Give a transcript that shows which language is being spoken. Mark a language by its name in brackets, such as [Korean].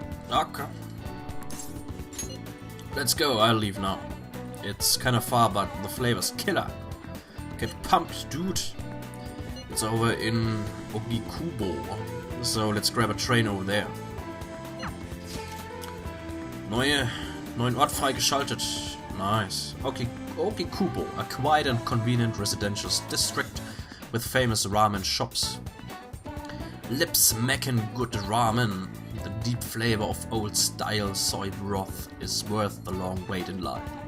[English] Okay. Let's go, I'll leave now. It's kinda far, but the flavor's killer. Get pumped, dude. It's over in Ogikubo, so let's grab a train over there. [German] Neuen Ort freigeschaltet. [English] Nice. Ogikubo, a quiet and convenient residential district with famous ramen shops. Lip-smacking good ramen. The deep flavor of old-style soy broth is worth the long wait in line.